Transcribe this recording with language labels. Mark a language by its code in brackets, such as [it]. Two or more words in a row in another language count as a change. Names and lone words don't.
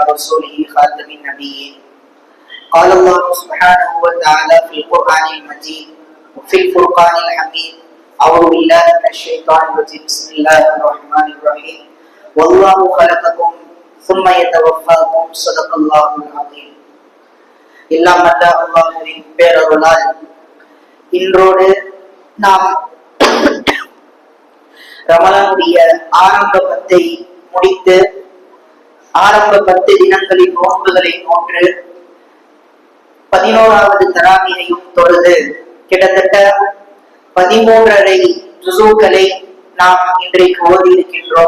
[ar] رسوله خاتم النبيين قال الله سبحانه وتعالى في القرآن المجيد وفي الفرقان الحميد أعوذ بالله من الشيطان الرجيم بسم الله الرحمن الرحيم والله خلقكم ثم يتوفاكم صدق الله العظيم [ta] எல்லாம் அல்ல அல்லாஹ்வின் பேரருளால் இன்றோடு நாம் ரமலானுடைய ஆரம்ப 10 முடித்து ஆரம்ப 10 தினங்களின் நோன்புகளை நோற்று 11வது தராவீஹையும் தொழுது கிட்டத்தட்ட 13.5 ஜுஸூக்களை நாம் இன்றைக்கு ஓதி இருக்கின்றோம்.